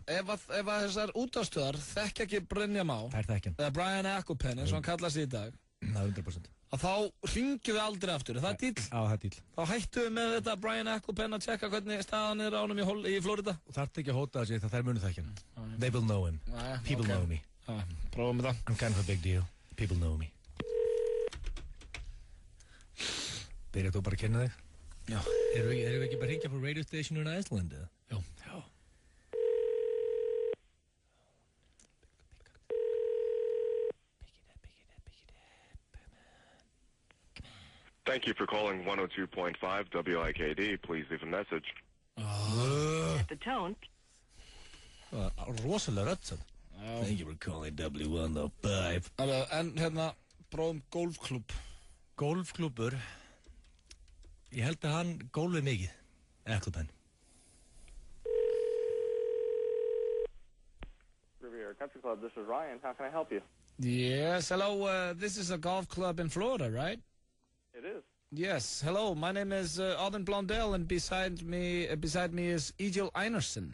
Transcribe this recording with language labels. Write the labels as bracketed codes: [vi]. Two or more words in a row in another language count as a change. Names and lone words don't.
[is] Ef að þessar útvarpsstöðvar þekkja ekki Brynjar Má. Það þekkja hann. Eða Brian Eccleben, eins og hann kallast í dag. Það er 100%. Að þá hringjum við aldrei aftur, er það dýl? Já, það er dýl. Þá hættum við með þetta Brian Eccleben að tjekka hvernig staðan er á honum í Flórida. Og þarf ekki að hóta þessi þegar þær munu þekkja hann. [en] They will know him. People know me. [is] Prófum við það. [en] I'm kind of a big deal. People know me. [is] Byrjar þú bara að kenna þig? Já. Erum við ekki bara að hringja på [en] radio station in Iceland, [is] eða? Já. [en] Thank you for calling 102.5 WIKD. Please leave a message. At the tone. [is] Rosalega rödd sann. [en] Thank you for calling W105. [is] En hérna, prófum golfklúbb. Golfklúbbur. Ég held að hann gólfið mikið. Eccleben. [en] Riviera Country Club, this is Ryan. How can I help you? Yes, hello, this is a golf club in Florida, right? It is. Yes, hello, my name is Auden Blondell, and beside me is Egil Einarsson.